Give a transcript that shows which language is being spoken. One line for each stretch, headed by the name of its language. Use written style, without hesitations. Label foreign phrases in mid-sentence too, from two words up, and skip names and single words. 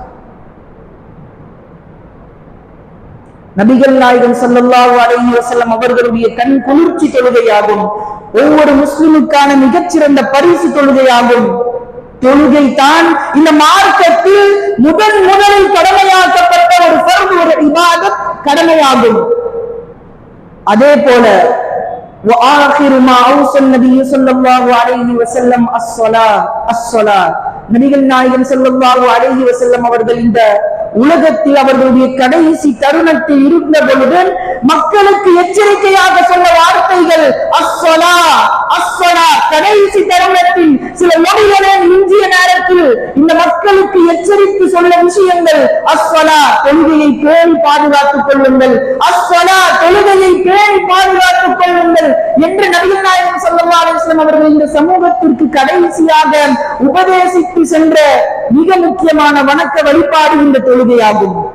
Tamil: நபிகள் நாயகம்
Arabic: صلى الله عليه وسلم
Tamil: அவர்களுடைய கண் குளிர்ச்சி தொழுகையாகும். ஒவ்வொரு முஸ்லிமுக்கான மிகச்சிறந்த பரிசு தொழுகையாகும். தொழுகை தான் இந்த மார்க்கத்தில் முதலில் கடமையாக்கப்பட்ட ஒரு ஃபர்து, ஒரு இபாதத், கடமையாகும். அதே போல
Arabic: وآخر ما أوصى النبي صلى الله عليه وسلم الصلاة
Tamil: நபிகள் நாயகம்
Arabic: صلى الله عليه وسلم
Tamil: அவர்கள் இந்த உலகத்தில் அவர்களுடைய கடைசி தருணத்தில் இருந்த பொழுது மக்களுக்கு எச்சரிக்கையாக சொன்ன வார்த்தைகள்
Arabic: الصلاة الصلاة.
Tamil: கடைசி தருணத்தில் சில நொடிகளின் இன்றைய நேரத்தில் இந்த மக்களுக்கு எச்சரித்து சொல்ல விஷயங்கள் அஸ்ஸலா, தொழுகையை பேணி பாதுகாத்துக் கொள்ளுங்கள், அஸ்ஸலா, தொழுகையை பேணி பாதுகாத்துக் கொள்ளுங்கள் என்று நபிகள் நாயகம்
Arabic: صلى الله عليه وسلم
Tamil: அவர்கள் இந்த சமூகத்திற்கு கடைசியாக உபதேசித்து சென்ற மிக முக்கியமான வணக்க வழிபாடு இந்த தொழுகையாகும்.